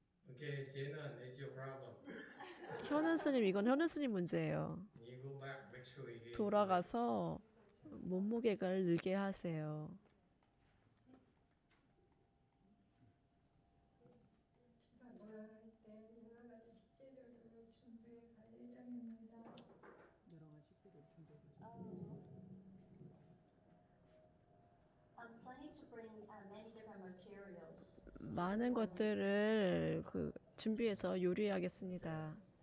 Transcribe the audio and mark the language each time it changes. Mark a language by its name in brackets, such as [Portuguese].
[English] Okay, Sienna, it's your problem. [Korean] 현은 스님, 이건 현은 스님 문제예요. [English] When you go back, make sure he gains weight. [Korean] 돌아가서 몸무게를 늘게 하세요. 돌아갈 때 여러 가지 식재료를 준비해 갈 예정입니다. 여러 가지 식재료 준비해 [English] I'm planning to bring many different materials. [Korean] 많은 것들을 준비해서 요리하겠습니다.